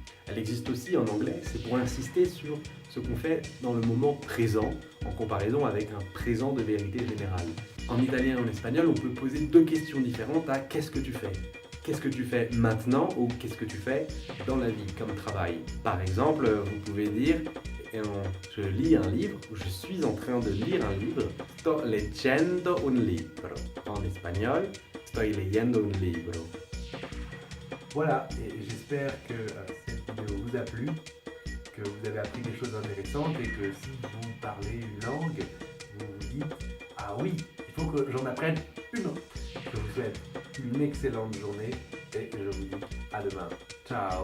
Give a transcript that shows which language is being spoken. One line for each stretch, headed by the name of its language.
French: Elle existe aussi en anglais, c'est pour insister sur ce qu'on fait dans le moment présent en comparaison avec un présent de vérité générale. En italien et en espagnol, on peut poser deux questions différentes à qu'est-ce que tu fais? Qu'est-ce que tu fais maintenant ou qu'est-ce que tu fais dans la vie comme travail? Par exemple, vous pouvez dire je lis un livre ou je suis en train de lire un livre.
Italian: Sto leggendo un libro.
French: En espagnol,
Spanish: estoy leyendo un libro.
French: Voilà, et j'espère que cette vidéo vous a plu, que vous avez appris des choses intéressantes et que si vous parlez une langue, vous vous dites « Ah oui, il faut que j'en apprenne une autre ». Je vous souhaite une excellente journée et je vous dis à demain. Ciao.